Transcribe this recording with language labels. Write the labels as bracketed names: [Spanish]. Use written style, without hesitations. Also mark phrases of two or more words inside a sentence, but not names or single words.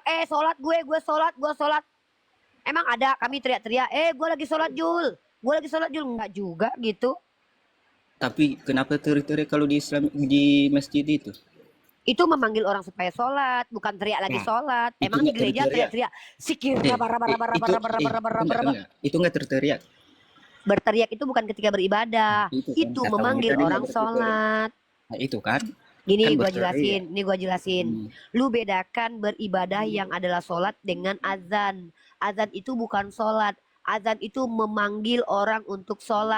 [Indonesian] Sholat gue sholat. Emang ada kami teriak-teriak. Gue lagi sholat Jul. Gue lagi sholat Jul. Nggak juga gitu. Tapi kenapa teriak-teriak kalau di Islam di masjid itu? Itu memanggil orang supaya sholat, bukan teriak lagi Nah, sholat. itu Emang di nggak gereja teriak-teriak. teriak-teriak sikir Eh, rabar rabar rabar rabar itu rabar rabar rabar rabar enggak rabar. enggak. Itu enggak teriak. Berteriak itu bukan ketika beribadah, Itu kan itu kata Umi memanggil tadi enggak orang berarti teriak. sholat. Nah, itu kan Gini kan gua berteriak. jelasin, ini gua jelasin. Hmm. Lu bedakan beribadah yang adalah sholat dengan azan. Azan itu bukan sholat. Azan itu memanggil orang untuk sholat.